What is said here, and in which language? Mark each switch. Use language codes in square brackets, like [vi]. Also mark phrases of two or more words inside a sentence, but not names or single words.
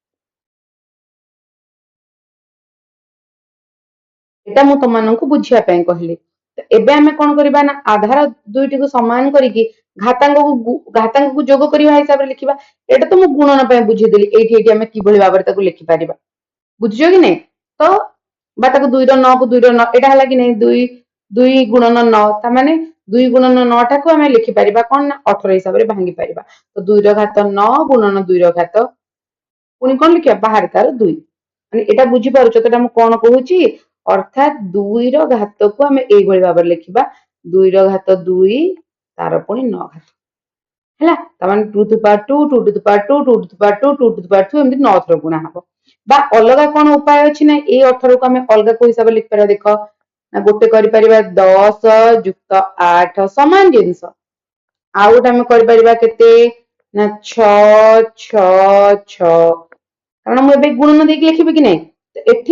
[or] এটা ମୁଁ ତମମାନଙ୍କୁ ବୁଝିବା ପାଇଁ କହିଲି ଏବେ ଆମେ କଣ କରିବା ନା ଆଧାର ଦୁଇଟିକୁ ସମାନ କରିକି ଘାତାଙ୍କକୁ ଯୋଗ କରିବା ହିସାବରେ ଲେଖିବା ଏଇଟା ତ ମୁଁ ଗୁଣନ ପାଇଁ ବୁଝେଇଦେଲି ଏଇଠି ଏଇଠି ଆମେ କିଭଳି ଭାବରେ ତାକୁ ଲେଖିପାରିବା ବୁଝିଛ କି ନାଇଁ ତ ବା ତାକୁ 2 ର 9 କୁ 2 ର 9 ଏଇଟା ହେଲା କି ନାଇଁ 2 ଗୁଣନ 9 ତା ମାନେ 2 ଗୁଣନ 9 ଟାକୁ ଆମେ ଲେଖିପାରିବା କଣ ନା 18 ହିସାବରେ ଭାଙ୍ଗି ପାରିବା ତ 2 ର ଘାତ 9 ଗୁଣନ 2 ର ଘାତ ପୁଣି କଣ ଲେଖିବା ବାହାରେ ତାର 2 ମାନେ ଏଟା ବୁଝିପାରୁଛ ତ ଏଟା ମୁଁ କଣ କହୁଛି ଅର୍ଥାତ 2 ର ଘାତକୁ ଆମେ ଏଇଭଳି ଭାବରେ ଲେଖିବା 2 ର ଘାତ 2 ତାର ପୁଣି 9 ଘାତ ହେଲା ତାମାନେ 2 [en] to the power [or] 2 2 [en] to the power [or] 2 2 [en] to the power [or] 2 2 [en] to the power [or] 2 ଏମିତି 9 ଥର ଗୁଣା ହବ ବା ଅଲଗା କଣ ଉପାୟ ଅଛି ନା ଏଇ 18 କୁ ଆମେ ଅଲଗା କୋଉ ହିସାବରେ ଲେଖିପାରିବା ଦେଖ ନା ଗୋଟେ କରିପାରିବା 10 ଯୁକ୍ତ 8 ସମାନ ଜିନିଷ ଆଉ ଗୋଟେ ଆମେ କରିପାରିବା କେତେ ନା 6 6 6 କାରଣ ମୁଁ ଏବେ ଗୁଣନ ଦେଇକି ଲେଖିବି କି ନାହିଁ ଏଠି